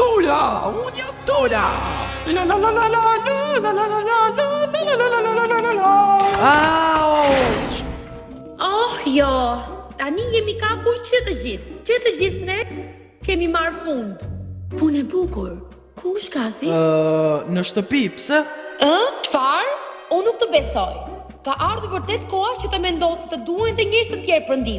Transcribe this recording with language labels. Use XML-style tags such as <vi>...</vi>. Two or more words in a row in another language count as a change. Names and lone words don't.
<sq>Dola! Unë jam Dola! La la la la la la la la la la la la la la la la la la. Auç! Oh, jo. Tani jemi kapur që të gjithë ne kemi marrë fund. Punë e bukur. Ku është Gazi? Në shtëpi, pse? Çfarë? Unë nuk të besoj. Ka ardhur vërtet koha që të mendosi të duhen të njerëz të tjerë për ndihmë.</sq>